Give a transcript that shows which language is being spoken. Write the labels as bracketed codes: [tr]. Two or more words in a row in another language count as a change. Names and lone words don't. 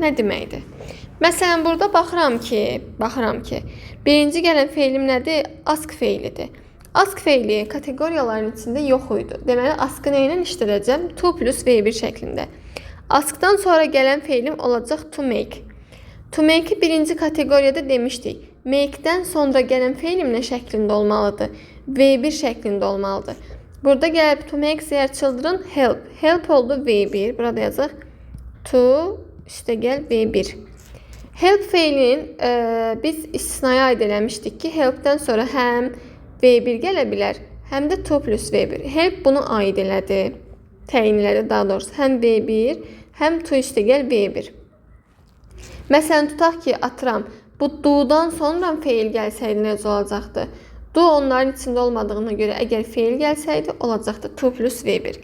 [az] Nə deməkdir? Məsələn, burada baxıram ki, birinci gələn feilim nədir? Ask feilidir. Ask feili kateqoriyaların içində yox idi. Deməli, askı nə ilə işlədəcəm? [en] To plus V1 [az] şəklində. Askdan sonra gələn feilim olacaq [en] to make. To make-i [az] birinci kateqoriyada demişdik. Make-dən sonra gələn feilim nə şəklində olmalıdır? V1 şəklində olmalıdır. Burada gəlib [en] to make their children help. [az] Help oldu V1. Burada yazaq to üstəgəl V1. Help feilin biz istisnaya aid eləmişdik ki, helpdən sonra həm V1 gələ bilər, həm də [en] to plus V1. [az] Help bunu aid elədi. təyinlədi daha doğrusu. Həm V1, həm to üstəgəl V1. Məsələn, tutaq ki, atıram, bu do-dan sonra feil gəlsəydi necə olacaqdı? Do onların içində olmadığına görə əgər feil gəlsəydi, olacaqdı [en] to plus V1.